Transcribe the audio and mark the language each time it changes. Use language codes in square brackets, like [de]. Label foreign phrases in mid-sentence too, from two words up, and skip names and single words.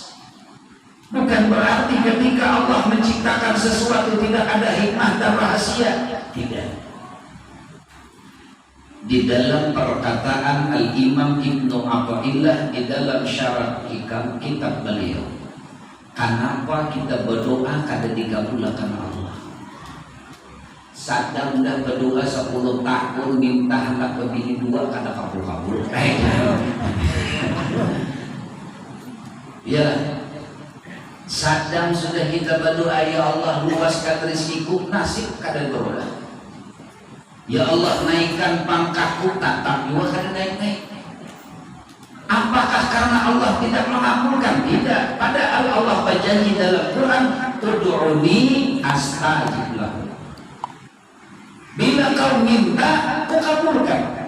[id] Bukan berarti ketika Allah menciptakan sesuatu tidak ada hikmah dan rahasia, tidak. Di dalam perkataan Al-Imam Ibnu Athaillah di dalam syarah kitab beliau, kenapa kita berdoa kada dikabulkan Allah? [bjn] Sadang dah berdoa 10 tahun minta anak bini 2 kada kabul-kabul. [id] Ya, sadang sudah kita berdoa, ya Allah luaskan rezekiku, nasib kada berdoa. Ya Allah naikkan pangkatku, tak juga kada naik-naik. Apakah karena Allah tidak mengabulkan? Tidak. Padahal Allah berjanji dalam Quran, [ar] ادعوني أستجب لكم. [id] Bila kau minta, aku kabulkan.